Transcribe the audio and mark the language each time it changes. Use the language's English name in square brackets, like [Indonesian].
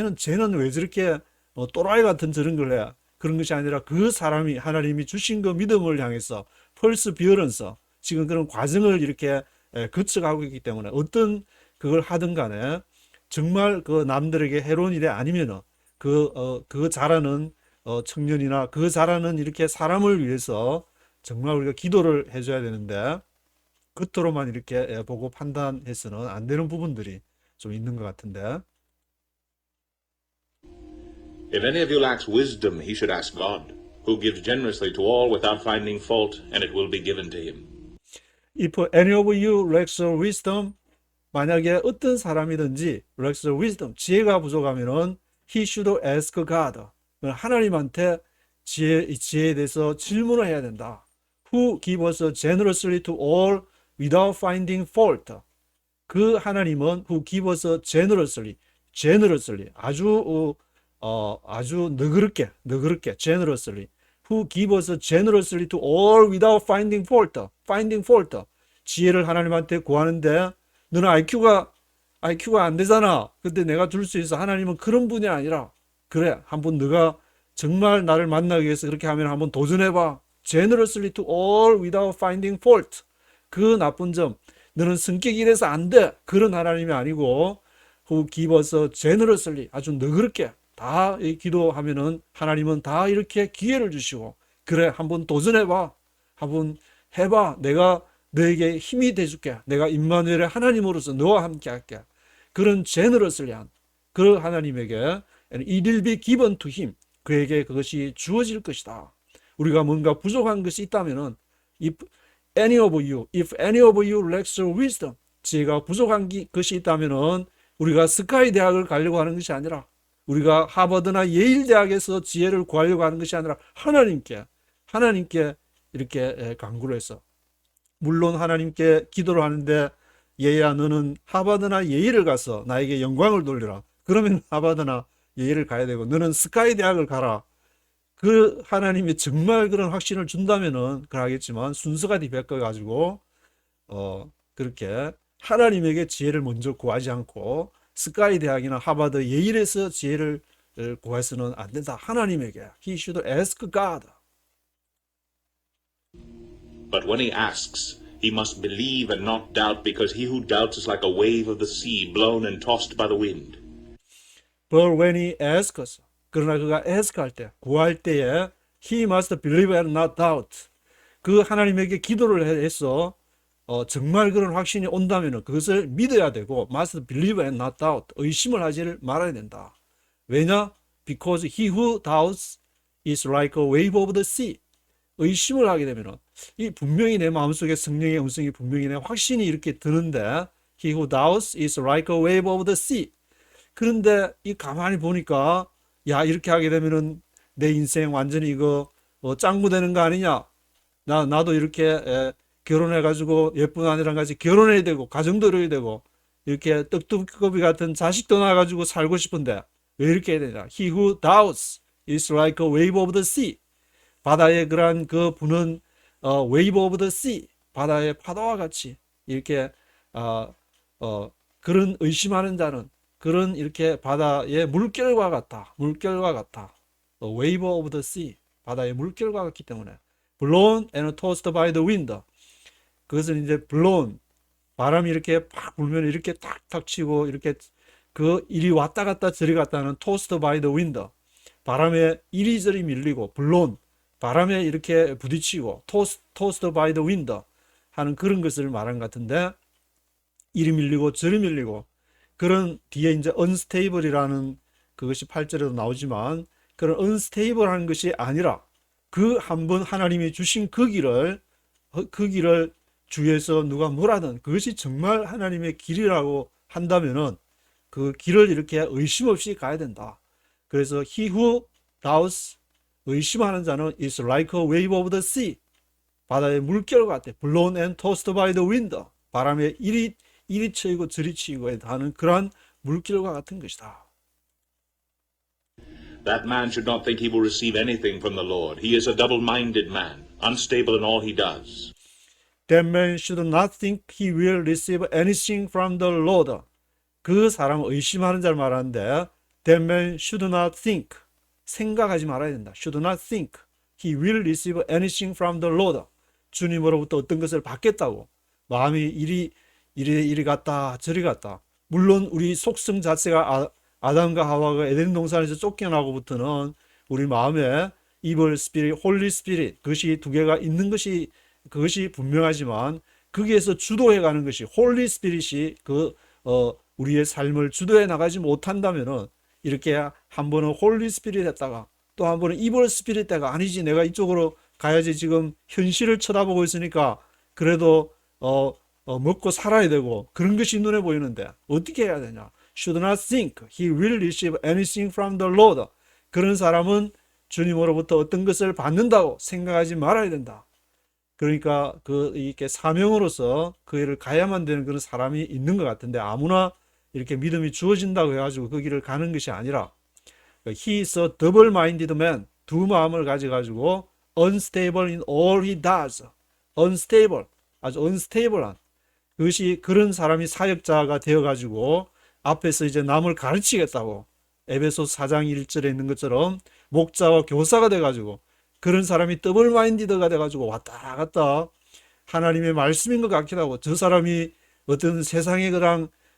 [Korean] 쟤는 왜 저렇게 또라이 같은 저런 걸 해? 그런 것이 아니라 그 사람이 하나님이 주신 그 믿음을 향해서 perseverance, 지금 그런 과정을 이렇게 거쳐가고 있기 때문에 어떤 그걸 하든 간에 정말 그 남들에게 해로운 일이 아니면은 그 잘하는 청년이나 그 잘하는 이렇게 사람을 위해서 정말 우리가 기도를 해줘야 되는데 겉으로만 이렇게 보고 판단해서는 안 되는 부분들이 좀 있는 것 같은데. [English] If any of you lacks wisdom, he should ask God, who gives generously to all without finding fault, and it will be given to him. If any of you lacks wisdom, [Korean] 만약에 어떤 사람이든지 [English] lacks wisdom, [Korean] 지혜가 부족하면은 [English] he should ask God. [Korean] 하나님한테 지혜에 대해서 질문을 해야 된다. [English] Who gives generously to all without finding fault. [Korean] 그 하나님은 [English] who gives generously, [Korean] 아주 너그럽게 [English] generously, who gives generously to all without finding fault. [Korean] 지혜를 하나님한테 구하는데 너는 IQ가 안 되잖아. 근데 내가 줄 수 있어. 하나님은 그런 분이 아니라, 그래, 한번 너가 정말 나를 만나기 위해서 그렇게 하면 한번 도전해봐. [English] generously to all without finding fault. [Korean] 그 나쁜 점, 너는 성격이 이래서 안 돼. 그런 하나님이 아니고 who gives generously, 아주 너그럽게 다 기도하면은 하나님은 다 이렇게 기회를 주시고, 그래, 한번 도전해봐. 한번 해봐. 내가 너에게 힘이 돼줄게. 내가 임마누엘의 하나님으로서 너와 함께 할게. 그런 generously한 그 하나님에게 [English] it will be given to him. [Korean] 그에게 그것이 주어질 것이다. 우리가 뭔가 부족한 것이 있다면은 [English] if any of you lacks wisdom, [Korean] 지혜가 부족한 것이 있다면은 우리가 스카이 대학을 가려고 하는 것이 아니라, 우리가 하버드나 예일 대학에서 지혜를 구하려고 하는 것이 아니라 하나님께 이렇게 간구를 해서, 물론 하나님께 기도를 하는데, 얘야 너는 하버드나 예일을 가서 나에게 영광을 돌려라. 그러면 하버드나 예일을 가야 되고, 너는 스카이 대학을 가라. 그 하나님이 정말 그런 확신을 준다면은 그러겠지만, 순서가 뒤바뀌어 가지고 그렇게 하나님에게 지혜를 먼저 구하지 않고 스카이 대학이나 하버드 예일에서 지혜를 구해서는 안 된다. 하나님에게 [English] he should ask God. But when he asks, he must believe and not doubt, because he who doubts is like a wave of the sea, blown and tossed by the wind. But when he asks, [Korean] 그러나 그가 [English] ask [Korean] 할 때, 구할 때에 [English] he must believe and not doubt. [Korean] 그 하나님에게 기도를 해서 정말 그런 확신이 온다면 그것을 믿어야 되고, [English] must believe and not doubt. [Korean] 의심을 하지 말아야 된다. 왜냐? [English] Because he who doubts is like a wave of the sea. [Korean] 의심을 하게 되면 이 분명히 내 마음속에 성령의 음성이 분명히 내 확신이 이렇게 드는데, [English] he who doubts is like a wave of the sea. [Korean] 그런데 이 가만히 보니까, 야, 이렇게 하게 되면은 내 인생 완전히 이거 짱구 되는 거 아니냐? 나도 이렇게 결혼해가지고 예쁜 아내랑 같이 결혼해야 되고 가정도 이뤄야 되고 이렇게 떡두꺼비 같은 자식도 낳아가지고 살고 싶은데 왜 이렇게 해야 되냐? [English] He who doubts is like a wave of the sea. [Korean] 바다의 그러한 그 부는 [English] wave of the sea, [Korean] 바다의 파도와 같이 이렇게 그런 의심하는 자는 그런 이렇게 바다의 물결과 같다. [English] wave of the sea, [Korean] 바다의 물결과 같기 때문에 [English] blown and tossed by the wind. [Korean] 그것은 이제 blown, 바람이 이렇게 팍 불면 이렇게 탁탁 치고 이렇게 그 이리 왔다 갔다 저리 갔다 하는 [English] tossed by the wind. [Korean] 바람에 이리저리 밀리고, blown, 바람에 이렇게 부딪히고, [English] tossed by the wind [Korean] 하는 그런 것을 말한 것 같은데, 이리 밀리고 저리 밀리고, 그런 뒤에 이제 unstable이라는 그것이 8절에도 나오지만, 그런 unstable한 것이 아니라 그 한 번 하나님이 주신 그 길을 주위에서 누가 뭐라든 그것이 정말 하나님의 길이라고 한다면은 그 길을 이렇게 의심 없이 가야 된다. [English] 그래서 he who doubts, [Korean] 의심하는 자는 [English] is like a wave of the sea, [Korean] 바다의 물결과 같아. [English] blown and tossed by the wind, [Korean] 바람에 이리 치이고 저리 치이고 하는 그러한 물결과 같은 것이다. [English] That man should not think he will receive anything from the Lord. He is a double-minded man, unstable in all he does. That man should not think he will receive anything from the Lord. [Korean] 그 사람은 의심하는 자를 말하는데, [English] that man should not think, [Korean] 생각하지 말아야 된다. [English] should not think he will receive anything from the Lord. [Korean] 주님으로부터 어떤 것을 받겠다고 마음이 이리 갔다 저리 갔다. 물론 우리 속성 자체가 아담과 하와가 에덴 동산에서 쫓겨나고부터는 우리 마음에 evil spirit, holy spirit, 그것이 두 개가 있는 것이 그것이 분명하지만, 거기에서 주도해 가는 것이 홀리 스피릿이 우리의 삶을 주도해 나가지 못한다면은 이렇게 한 번은 홀리 스피릿 했다가 또 한 번은 이블 스피릿 때가 아니지 내가 이쪽으로 가야지 지금 현실을 쳐다보고 있으니까 그래도 먹고 살아야 되고 그런 것이 눈에 보이는데 어떻게 해야 되냐? [English] Should not think he will receive anything from the Lord. [Korean] 그런 사람은 주님으로부터 어떤 것을 받는다고 생각하지 말아야 된다. 그러니까 이렇게 사명으로서 그 일을 가야만 되는 그런 사람이 있는 것 같은데 아무나 이렇게 믿음이 주어진다고 해가지고 그 길을 가는 것이 아니라 [English] He is a double-minded man. [Korean] 두 마음을 가져가지고 [English] unstable in all he does. [Korean] unstable, 아주 unstable한 그것이 그런 사람이 사역자가 되어가지고 앞에서 이제 남을 가르치겠다고 에베소 4장 1절에 있는 것처럼 목자와 교사가 돼가지고 그런 사람이 더블 마인디드가 돼가지고 왔다 갔다 하나님의 말씀인 것 같기도 하고 저 사람이 어떤 세상의 그랑